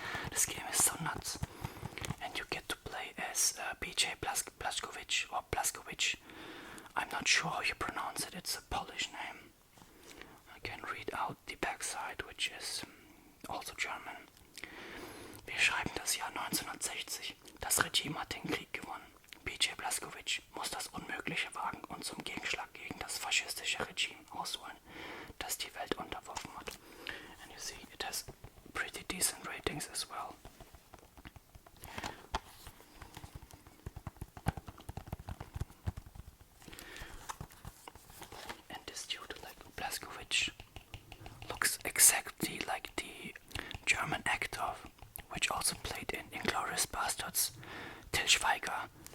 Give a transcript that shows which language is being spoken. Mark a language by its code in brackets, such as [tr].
[en] This game is so nuts, and you get to play as BJ Blazkowicz. I'm not sure how you pronounce it. It's a Polish name. I can read out the backside, which is also German. [de] Wir schreiben das Jahr 1960. Das Regime hat den Krieg gewonnen. BJ Blazkowicz muss das Unmögliche wagen und zum Gegenschlag gegen das faschistische Regime ausholen, das die Welt unterworfen hat. [en] And you see, it has pretty decent ratings as well. And this dude, like Blazkowicz, looks exactly like the German actor, which also played in Inglourious Basterds, Til Schweiger.